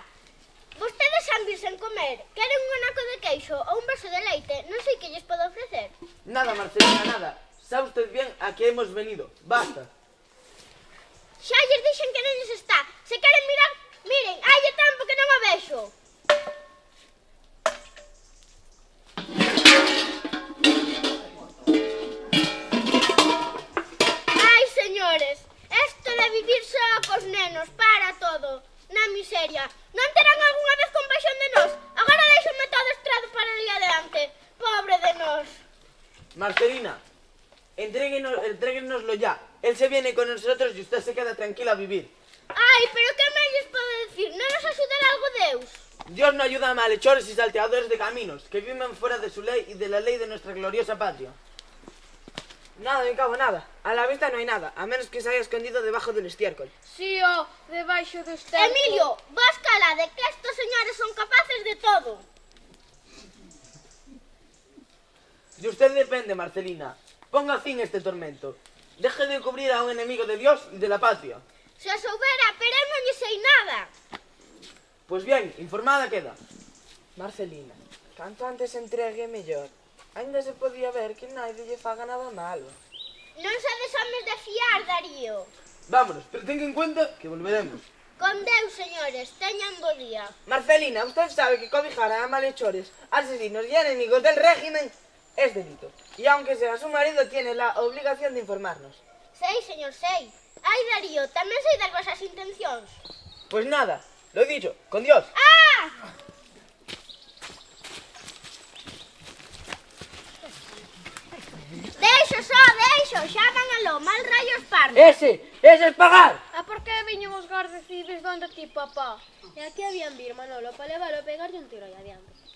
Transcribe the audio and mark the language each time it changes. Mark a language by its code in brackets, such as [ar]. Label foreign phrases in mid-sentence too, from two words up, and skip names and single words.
[gl] Vostedes han vir sen comer, queren un anaco de queixo ou un vaso de leite, non sei que lles podo ofrecer. [es] Nada, Marcelina, nada. Sabe usted bien a qué hemos venido. Basta. [gl] Xa lles dixen que non lles está. Se queren mirar, miren, hai de tempo que non o vexo. Ai, señores, esto de vivir só cos nenos, para todo. Na miseria. Non terán algunha vez compasión de nós? Agora deixenme todo estrado para ali adiante. Pobre de nós. [es] Marcelina, entréguenoslo ya. Él se viene con nosotros y usted se queda tranquila a vivir. [gl] Ai, pero que máis lles podo decir? Non nos axudará algo Deus? [es] Dios no ayuda a malhechores y salteadores de caminos, que viven fuera de su ley y de la ley de nuestra gloriosa patria. Nada, mi cabo, nada. A la vista no hay nada, a menos que se haya escondido debajo del estiércol. [gl] Si, debaixo do esterco. Emilio, vos calade, que estos señores son capaces de todo. [es] De usted depende, Marcelina. Ponga fin a este tormento. Deje de cubrir a un enemigo de Dios y de la patria. [gl] Se a soubera, pero eu non lle sei nada. [es] Pues bien, informada queda. [gl] Marcelina, canto antes entregue mellor. Ainda se podía ver que naide lle faga nada malo. Non sodes homes de fiar, Darío. [es] Vámonos, pero tenga en cuenta que volveremos. [gl] Con Deus, señores, teñan bo día. [es] Marcelina, usted sabe que cobijar a malhechores, asesinos y enemigos del régimen es delito. Y aunque sea su marido, tiene la obligación de informarnos. [gl] Sei, señor, sei. Ai, Darío, tamén sei das vosas intencións. [es] Pues nada, lo he dicho, con Dios. Ah! [gl] Deixo, xa van aló, mal rayos pardos. [es] ¡Ese es pagar! [gl] A por que viñen os Garda Civis donde ti, papá? E aquí habían vir, Manolo, para leválo e pegarlle un tiro aí adiante.